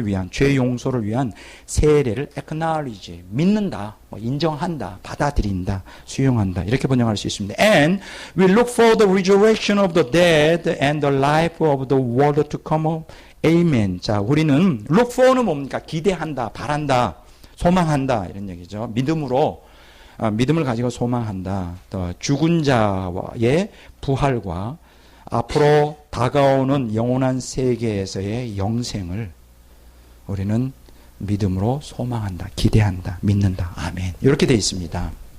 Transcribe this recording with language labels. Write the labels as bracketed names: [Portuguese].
[Korean] 죄 용서를 위한 세례를 acknowledge, 믿는다, 인정한다, 받아들인다, 수용한다. 이렇게 번역할 수 있습니다. [English] And we look for the resurrection of the dead and the life of the world to come. Amen. [Korean] 자, 우리는 look for는 뭡니까? 기대한다, 바란다, 소망한다 이런 얘기죠. 믿음으로 믿음을 가지고 소망한다. 또 죽은 자의 부활과 앞으로 다가오는 영원한 세계에서의 영생을 우리는 믿음으로 소망한다, 기대한다, 믿는다. 아멘. 이렇게 되어 있습니다.